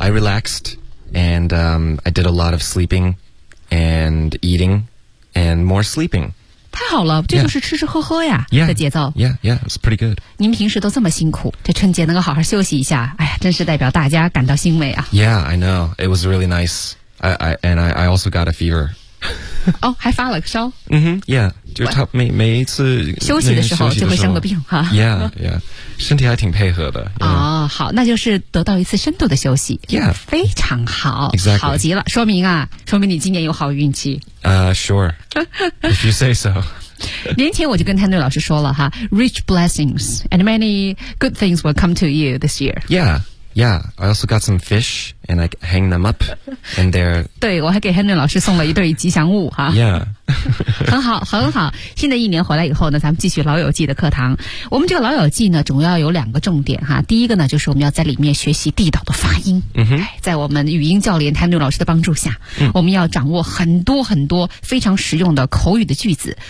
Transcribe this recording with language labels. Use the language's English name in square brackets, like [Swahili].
[English] I relaxed, and, I did a lot of sleeping, and eating, and more sleeping. [Chinese] 太好了，这就是吃吃喝喝呀、 [English] yeah. [Chinese] 的节奏。 [English] Yeah, yeah, it's pretty good. [Chinese] 您平时都这么辛苦，这春节能够好好休息一下，哎呀，真是代表大家感到欣慰啊。 [English] Yeah, I know. It was really nice. I also got a fever. [Chinese] 哦，还发了个烧。嗯哼 ，Yeah, 就他每一次休息的时候就会生个病哈。 Yeah, yeah, 身体还挺配合的。哦，好，那就是得到一次深度的休息。 [English] Yeah, [Chinese] 非常好、 [English] exactly. [Chinese] 好极了，说明啊，说明你今年有好运气。 [English] Sure, if you say so. [Chinese] 年前我就跟 Henry 老师说了哈 ， [English] rich blessings and many good things will come to you this year. Yeah. Yeah, I also got some fish and I hang them up and they're... [Chinese] 对，我还给 Henry 老师送了一对吉祥物哈。 [English] Yeah. [Chinese] 很好，很好。新的一年回来以后呢，咱们继续老友记的课堂。我们这个老友记呢，主要有两个重点哈。第一个呢，就是我们要在里面学习地道的发音。嗯哼。在我们语音教练 Henry 老师的帮助下、我们要掌握很多很多非常实用的口语的句子。